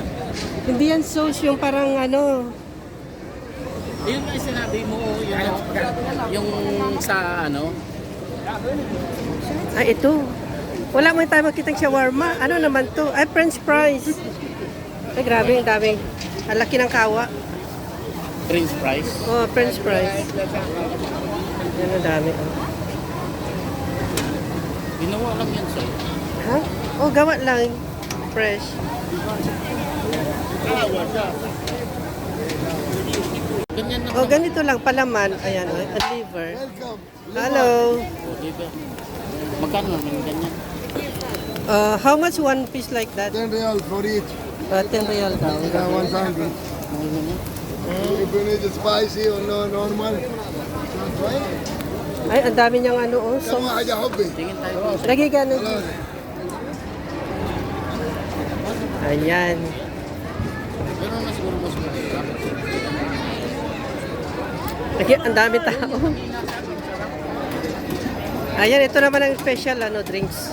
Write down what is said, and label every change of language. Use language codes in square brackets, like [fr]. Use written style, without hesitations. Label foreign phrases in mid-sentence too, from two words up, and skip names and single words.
[tl] Hindi yan sauce, yung parang ano. Yung sinabi mo, yung sa ano, Ay, ito. Wala mo tayo makitang shawarma. Ano naman to? Ay, [en] french fries. [tl] Ay, grabe, ang daming. Ang laki ng kawa. [en] french fries. Oh, french fries. [tl] Yan, ang dami. Oh. Ginawa lang yan, sir. Ha? Oh, gawa lang. Fresh. Ganyan na. Oh, ganito lang palaman. Ayan, oh, ang liver. Hello. Liver. Magkano naman ganyan? [en] How much one piece like that? 10 real for each. [tl] 10 real daw. [en] One sandwich. If you need it spicy or no normal. [tl] Ay, ang dami niyang ano, oh. So, [ar] كم حاجة حبي. [tl] Tingin tayo. lagi ganun. Ayan. Pero na siguro mas maganda. Lagi, ang dami tao. Ayan, ito naman ang special, ano, drinks.